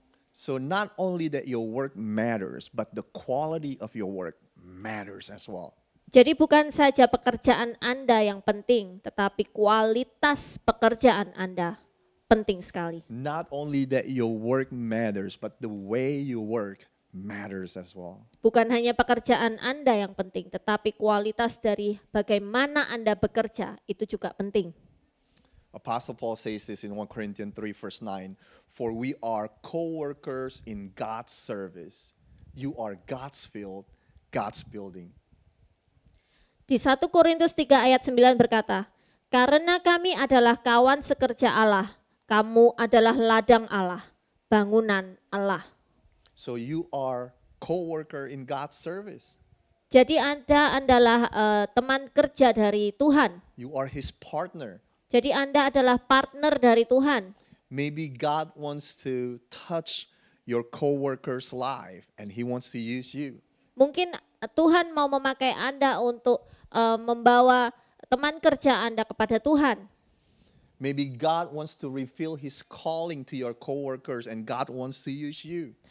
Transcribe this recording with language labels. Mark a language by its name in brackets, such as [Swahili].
[English] So not only that your work matters, but the quality of your work matters as well. [Indonesian] Jadi bukan saja pekerjaan Anda yang penting, tetapi kualitas pekerjaan Anda penting sekali. [English] Not only that your work matters, but the way you work matters as well. [Indonesian] Bukan hanya pekerjaan Anda yang penting, tetapi kualitas dari bagaimana Anda bekerja itu juga penting. [English] Apostle Paul says this in 1 Corinthians 3 verse 9, "For we are co-workers in God's service. You are God's field, God's building." [Indonesian] Di 1 Korintus 3 ayat 9 berkata, karena kami adalah kawan sekerja Allah, kamu adalah ladang Allah, bangunan Allah. [English] So you are co-worker in God's service. [Indonesian] Jadi Anda adalah teman kerja dari Tuhan. [English] You are his partner. [Indonesian] Jadi Anda adalah partner dari Tuhan. [English] Maybe God wants to touch your coworker's life and he wants to use you. [Indonesian] Mungkin Tuhan mau memakai Anda untuk membawa teman kerja Anda kepada Tuhan. [English] Maybe God wants to reveal his calling to your coworkers and God wants to use you.